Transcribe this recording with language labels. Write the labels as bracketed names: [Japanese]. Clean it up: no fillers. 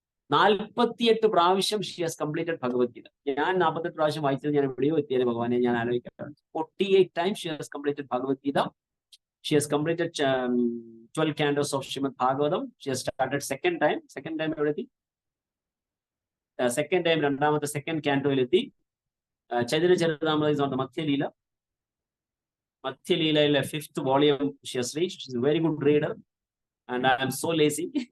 [Malayalam] 48 പ്രാവശ്യം [English] She has completed Bhagavad Gita. [Malayalam] ഞാൻ 48 പ്രാവശ്യം വായിച്ചത് ഞാൻ എവിടെയോ എത്തിയത് ഭഗവാനെ ഞാൻ ആലോചിക്കാറുണ്ട്. [English] 48 times she has completed Bhagavad Gita. She has completed 12 cantos of Srimad Bhagavatam. She has started second time everything. [Malayalam] Second time രണ്ടാമത്തെ second ക്യാൻറ്റോയിലെത്തി. [English] Chaitanya Charitamritam is on the മധ്യലീല. മധ്യലീലയിലെ 5th volume she has reached. She's a very good reader and I am so lazy.